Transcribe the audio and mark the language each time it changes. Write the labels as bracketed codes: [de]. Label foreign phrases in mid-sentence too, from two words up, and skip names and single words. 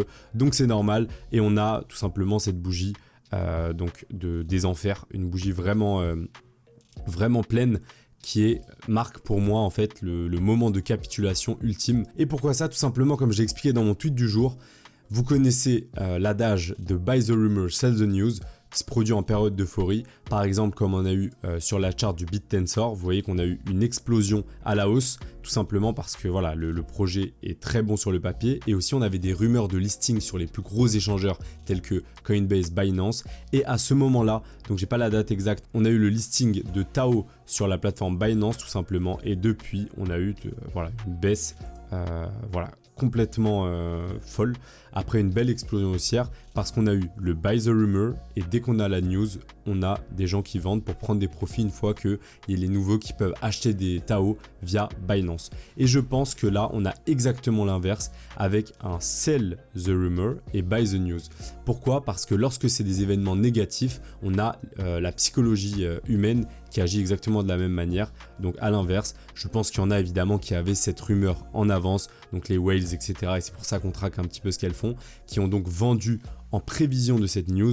[fr] Donc c'est normal et on a tout simplement cette bougie des enfers, une bougie vraiment pleine qui marque pour moi en fait le moment de capitulation ultime. Et pourquoi ça? Tout simplement comme j'ai expliqué dans mon tweet du jour. Vous connaissez l'adage de [en] buy the rumor, sell the news [fr] qui se produit en période d'euphorie. Par exemple, comme on a eu sur la charte du BitTensor, vous voyez qu'on a eu une explosion à la hausse, tout simplement parce que voilà, le projet est très bon sur le papier. Et aussi, on avait des rumeurs de listing sur les plus gros échangeurs tels que Coinbase, Binance. Et à ce moment-là, donc j'ai pas la date exacte, on a eu le listing de Tao sur la plateforme Binance tout simplement. Et depuis, on a eu une baisse complètement folle après une belle explosion haussière parce qu'on a eu le [en] buy the rumor [fr] et dès qu'on a la news, on a des gens qui vendent pour prendre des profits une fois qu'il y a les nouveaux qui peuvent acheter des Tao via Binance. Et je pense que là, on a exactement l'inverse avec un [en] sell the rumor [fr] et [en] buy the news. [fr] Pourquoi? Parce que lorsque c'est des événements négatifs, on a la psychologie humaine qui agit exactement de la même manière. Donc à l'inverse, je pense qu'il y en a évidemment qui avaient cette rumeur en avance, donc les whales, etc. Et c'est pour ça qu'on traque un petit peu ce qu'elles font, qui ont donc vendu en prévision de cette news.